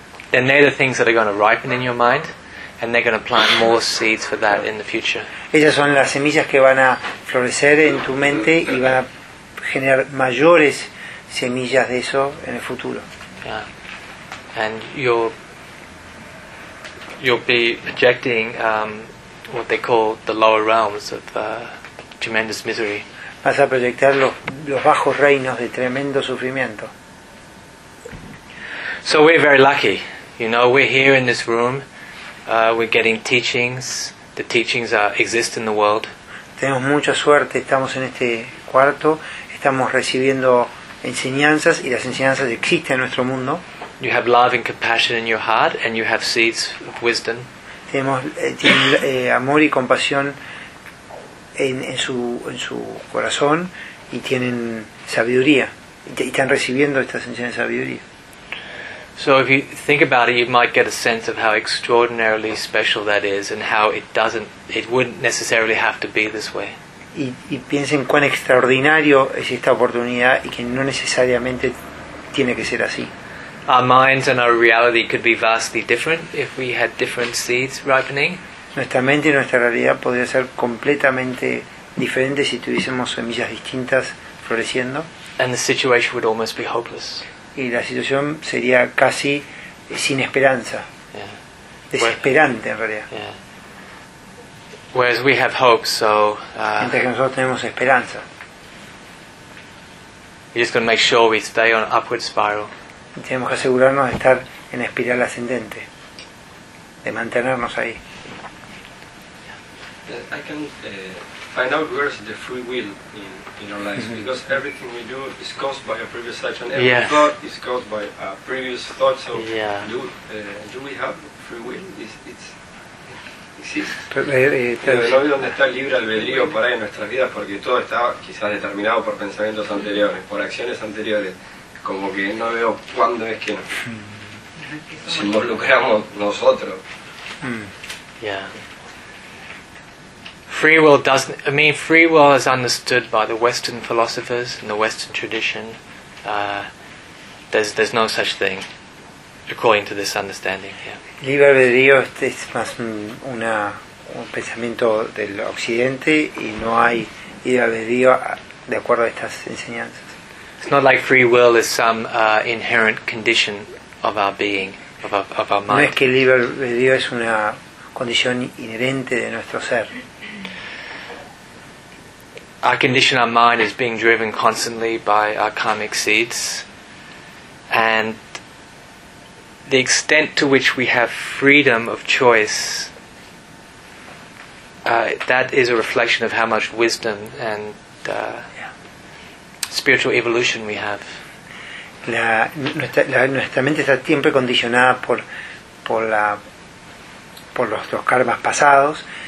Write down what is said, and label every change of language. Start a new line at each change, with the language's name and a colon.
English: then they're the things that are going to ripen in your mind, and they're going to plant more seeds for that in the future.
Spanish: Esas son las semillas que van a florecer en tu mente y van a generar mayores semillas de eso en el futuro.
English: Yeah. And you'll be projecting what they call the lower realms of tremendous misery.
Spanish: Vas a proyectar los bajos reinos de tremendo sufrimiento.
English: So we're very lucky, you know, we're here in this room, we're getting teachings, the teachings exist in the world.
Spanish: Tenemos mucha suerte, estamos en este cuarto, estamos recibiendo enseñanzas y las enseñanzas existen en nuestro mundo.
English: You have love and compassion in your heart and you have seeds of wisdom.
Spanish: Tenemos amor y compasión en su corazón y tienen sabiduría y están recibiendo estas enseñanzas de sabiduría.
English: So if you think about it, you might get a sense of how extraordinarily special that is and how it wouldn't necessarily have to be this way.
Spanish: Y piensen cuán extraordinario es esta oportunidad y que no necesariamente tiene que ser así.
English: Our minds and our reality could be vastly different if we had different seeds ripening.
Spanish: Nuestra mente y nuestra realidad podría ser completamente diferente si tuviésemos semillas distintas floreciendo.
English: And the situation would almost be hopeless.
Spanish: Y la situación sería casi sin esperanza.
English: Yeah.
Spanish: Desesperante, en realidad.
English: Yeah. Whereas we have hope, so.
Spanish: Mientras que nosotros tenemos esperanza.
English: We just gotta make sure we stay on upward spiral.
Spanish: Y tenemos que asegurarnos de estar en espiral ascendente, de mantenernos ahí.
English: I can find out where is the free will in our lives, mm-hmm. because everything we do is caused by a previous action. Every thought is caused by a previous thought. So, do we have free will? Is it's
Spanish: no hay donde está el libre albedrío por ahí en nuestras vidas, porque todo está quizás determinado por pensamientos anteriores, por acciones anteriores. Como que no veo cuándo es que nos involucramos nosotros.
English: Yeah. Free will doesn't. I mean, free will is understood by the Western philosophers and the Western tradition. There's no such thing, according to this understanding.
Spanish: Libre albedrío es más un pensamiento del Occidente, y no hay libre albedrío de acuerdo a estas enseñanzas.
English: It's not like free will is some inherent condition of our being, of our mind.
Spanish: No es que libre albedrío es una condición inherente de nuestro ser.
English: Our condition, our mind, is being driven constantly by our karmic seeds, and the extent to which we have freedom of choice, that is a reflection of how much wisdom and spiritual evolution we have.
Spanish: Nuestra mente está siempre condicionada por nuestros karmas pasados.